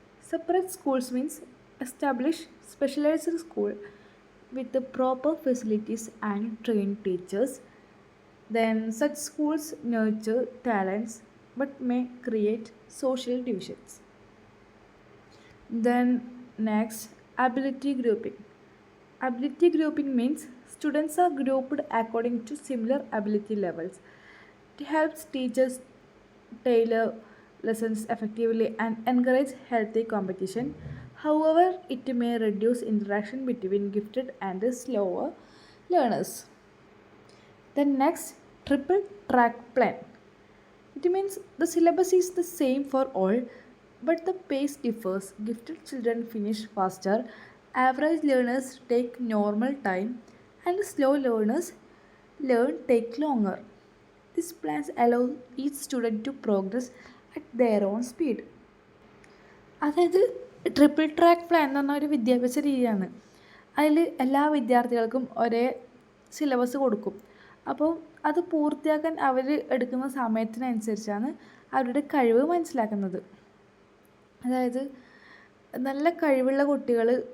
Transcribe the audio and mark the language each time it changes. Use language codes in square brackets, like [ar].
[en] Separate schools means establish specialized school with proper facilities and trained teachers. Then such schools nurture talents but may create social divisions. Then next, ability grouping. Ability grouping means students are grouped according to similar ability levels. It helps teachers tailor lessons effectively and encourage healthy competition. However, it may reduce interaction between gifted and slower learners. Then next, triple track plan. It means the syllabus is the same for all, but the pace differs. Gifted children finish faster, average learners take normal time, and slow learners take longer. These plans allow each student to progress at their own speed. [ml] അതായത് triple track plan എന്ന് പറഞ്ഞ ഒരു വിദ്യാഭ്യാസ രീതിയാണ്. അതിൽ എല്ലാ വിദ്യാർത്ഥികൾക്കും ഒരേ സിലബസ് കൊടുക്കും. അപ്പോൾ അത് പൂർത്തിയാക്കാൻ അവർ എടുക്കുന്ന സമയത്തിനനുസരിച്ചാണ് അവരുടെ കഴിവ് മനസ്സിലാക്കുന്നത്. അതായത് നല്ല കഴിവുള്ള കുട്ടികൾ